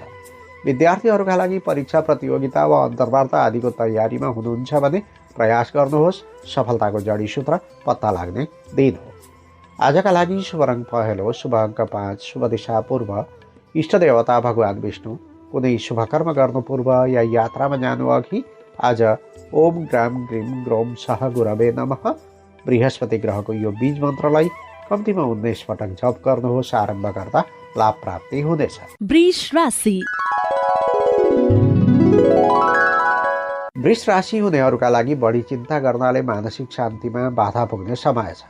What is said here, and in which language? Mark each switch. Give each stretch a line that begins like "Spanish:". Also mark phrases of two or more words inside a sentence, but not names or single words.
Nepali: विद्यार्थीहरूका लागि परीक्षा, प्रतियोगिता वा अन्तर्वार्ता आदिको तयारीमा हुनुहुन्छ भने प्रयास गर्नुहोस्। सफलताको जडीसूत्र पत्ता लाग्ने दिन हो। आजका लागि शुभ रङ पहेँलो, शुभ अङ्क 5, शुभ दिशा पूर्व, इष्टदेवता भगवान् विष्णु। कुनै शुभ कर्म गर्नु पूर्व या यात्रामा जानु अघि आज
Sanskrit: ओम ग्राम ग्रीम ग्रोम सह गुरवे नमः
Nepali: बृहस्पति ग्रहको यो बीज मन्त्रलाई कम्तीमा 19 पटक जप गर्नुहोस्। आरम्भ गर्दा लाभ प्राप्ति हुनेछ। वृष राशि। वृष राशि हुनेहरूका लागि बढी चिन्ता गर्नाले मानसिक शान्तिमा बाधा पुग्ने समय छ।